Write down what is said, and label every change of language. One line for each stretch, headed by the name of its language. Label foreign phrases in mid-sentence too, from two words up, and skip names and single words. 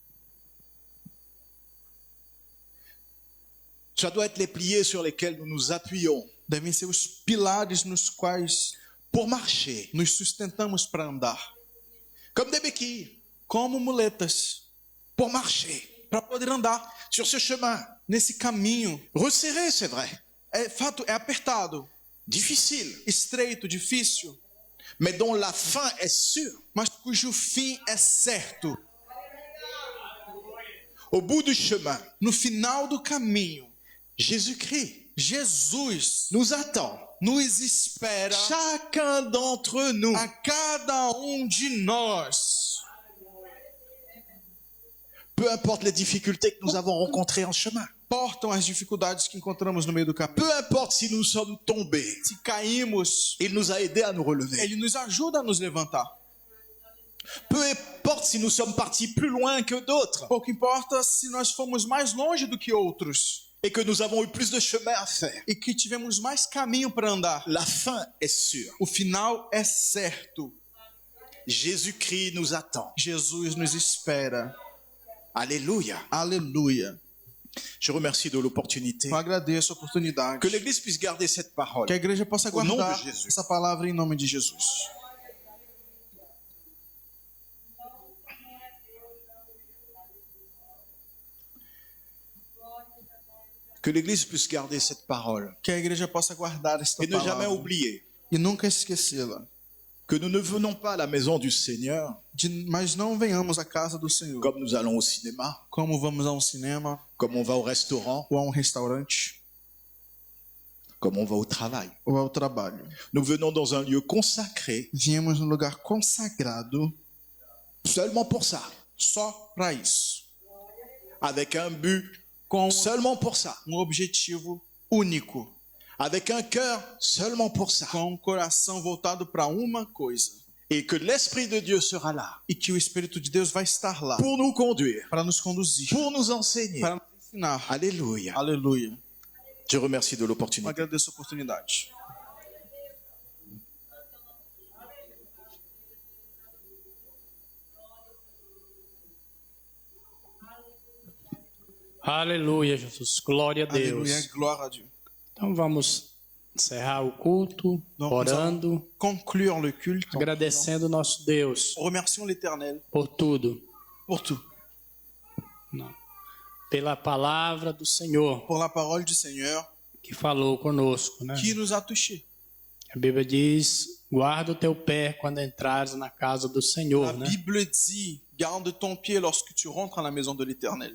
French: ça doit être les piliers sur lesquels nous nous appuyons
Portuguese: Devem ser os pilares nos quais
French: pour marcher,
Portuguese: nos sustentamos para andar,
French: comme des béquilles.
Portuguese: como muletas
French: pour marcher
Portuguese: para poder andar
French: sur ce chemin.
Portuguese: nesse caminho.
French: Resserré, c'est vrai,
Portuguese: É fato, é apertado,
French: difficile,
Portuguese: estreito, difícil,
French: mais dont la fin est sûre.
Portuguese: mas cujo fim é certo.
French: Au bout du chemin,
Portuguese: No final do caminho,
French: Jésus-Christ
Portuguese: Jesus
French: nous attend.
Portuguese: nos espera,
French: Chacun d'entre nous.
Portuguese: a cada de nós.
French: Peu importe les difficultés que nous avons rencontrées en chemin.
Portuguese: Importam as dificuldades que encontramos no meio do caminho.
French: Peu importe si nous sommes tombés.
Portuguese: Se caímos,
French: Il nous a aidés à nous relever.
Portuguese: Ele nos ajuda a nos levantar.
French: Peu importe si nous sommes partis plus loin que d'autres
Portuguese: Pouco importa se nós fomos mais longe do que outros
French: et que nous avons eu plus de chemin à faire.
Portuguese: e que tivemos mais caminho para andar.
French: La fin est sûre.
Portuguese: O final é certo.
French: Jésus-Christ nous attend.
Portuguese: Jesus nos espera.
French: Alléluia.
Portuguese: Aleluia.
French: Je remercie de l'opportunité.
Portuguese: Eu agradeço a oportunidade.
French: Que l'Église puisse garder cette parole.
Portuguese: Que a igreja possa
French: Au nom
Portuguese: guardar
French: de Jesus.
Portuguese: essa palavra em nome de Jesus.
French: Que l'Église puisse garder cette parole.
Portuguese: Que a igreja possa guardar esta
French: Et ne jamais
Portuguese: palavra
French: oublier
Portuguese: e nunca esquecê-la.
French: que nous ne venons pas à la maison du Seigneur
Portuguese: Mas não venhamos à casa do Senhor
French: comme nous allons au cinéma,
Portuguese: como vamos a cinema
French: comme on va au restaurant,
Portuguese: ou a restaurante
French: comme on va au travail.
Portuguese: ou ao trabalho.
French: Nous venons dans un lieu consacré
Portuguese: Viemos num lugar consagrado
French: seulement pour ça,
Portuguese: só para isso,
French: avec un but
Portuguese: com
French: seulement pour ça,
Portuguese: objetivo único,
French: avec un cœur seulement pour ça.
Portuguese: com coração voltado para uma coisa,
French: Et que l'Esprit de Dieu sera là
Portuguese: e que o Espírito de Deus vai estar lá
French: pour nous conduire,
Portuguese: para nos conduzir,
French: pour nous enseigner.
Portuguese: para nos ensinar.
French: Alléluia.
Portuguese: Aleluia.
French: Je remercie de
Portuguese: Eu
French: l'opportunité.
Portuguese: agradeço a oportunidade. Aleluia, Jesus. Glória a Deus. Aleluia, glória a Deus. Então vamos encerrar o culto, orando,
French: Conclure le culte,
Portuguese: agradecendo nosso Deus
French: remercions l'Éternel
Portuguese: por tudo,
French: pour tout,
Portuguese: pela palavra do Senhor
French: pour la parole du Seigneur
Portuguese: que falou conosco, né?
French: qui nous a touchés.
Portuguese: A Bíblia diz: guarda o teu pé quando entrares na casa do Senhor,
French: La
Portuguese: né?
French: Bible dit, garde ton pied lorsque tu rentres à la maison de l'Éternel.